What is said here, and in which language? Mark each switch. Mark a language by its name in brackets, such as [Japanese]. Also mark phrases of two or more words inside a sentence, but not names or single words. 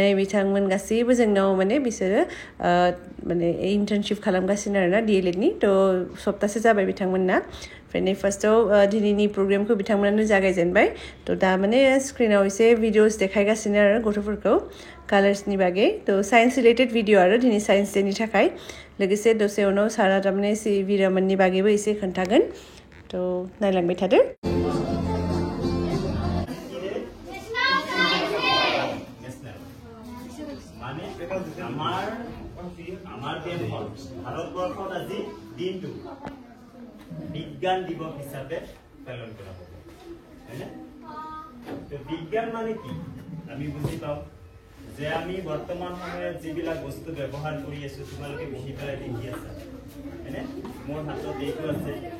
[Bodo] बिथांमोन गासैबो जोंनाव माने बिसोरो माने इन्टार्नशिप खालामगासिनो आरोना DLED नि थ सप्तासे जाबाय बिथांमोनना ओमफ्राय नै फार्स्टआव दिनैनि प्रग्रामखौ बिथांमोनानो जागायजेनबाय थ दा माने स्क्रिनाव एसे भिडिअस देखायगासिनो आरो गथ'फोरखौ कालार्सनि बागै थ [English] science related video [Bodo] आरो दिनै [English] science day-नि [Bodo] थाखाय लोगोसे दसे उनाव सारा तारमाने सिभि रमननि बागैबो एसे खोन्थागोन थ नायलांबाय थादो [Assamese] ভাৰতবৰ্ষত আজি দিনটো বিজ্ঞান দিৱস হিচাপে পালন কৰা হ'ব হয়নে তো বিজ্ঞান মানে কি আমি বুজি পাওঁ যে আমি বৰ্তমান সময়ত যিবিলাক বস্তু ব্যৱহাৰ কৰি আছো তোমালোকে বহি পেলাই দেখি আছা হয়নে মোৰ হাতত এইটো আছে